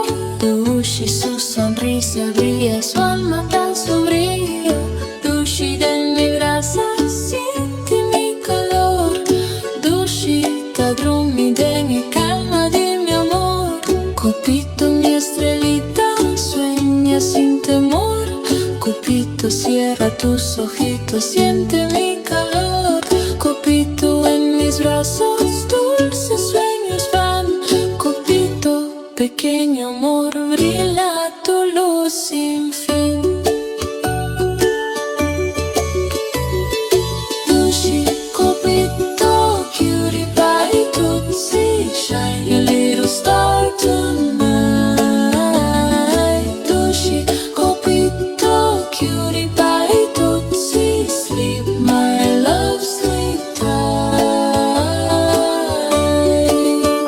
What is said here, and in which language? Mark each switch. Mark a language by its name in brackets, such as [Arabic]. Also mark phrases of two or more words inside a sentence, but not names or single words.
[Spanish] Tushy, su sonrisa brilla, su alma tan sombrío. Tushy, de mi brasa, siente mi calor. Tushy, ta dormi, dengue calma de mi amor. Copito, mi estrellita, sueña sin temor. Copito, cierra tus ojitos, siente mi calor. Copito, en mis brazos, dulces sueños van. Copito, pequeño amor, brilla tu luz sin fin. Tushy, copito, [English] cutie pie, tootsie, shine your little star tonight. Tushy, copito, cutie pie, tootsie, sleep, my love, sleep tight.